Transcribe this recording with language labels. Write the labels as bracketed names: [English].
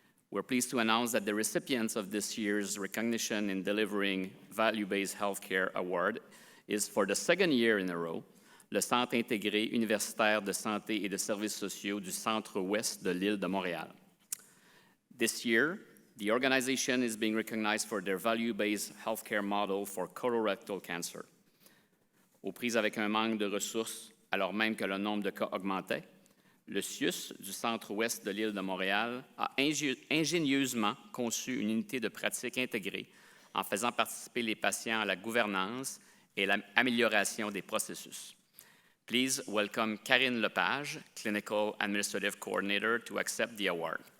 [English] We're pleased to announce that the recipients of this year's Recognition in Delivering Value-Based Healthcare Award is, for the second year in a row, le Centre intégré universitaire de santé et de services sociaux du Centre-Ouest de l'île de Montréal. This year, The organization is being recognized for their value-based healthcare model for colorectal cancer. [French] Aux prises avec un manque de ressources, alors même que le nombre de cas augmentait, le CIUS du centre-ouest de l'île de Montréal a ingénieusement conçu une unité de pratique intégrée en faisant participer les patients à la gouvernance et l'amélioration des processus. [English] Please welcome Karine Lepage, Clinical Administrative Coordinator, to accept the award.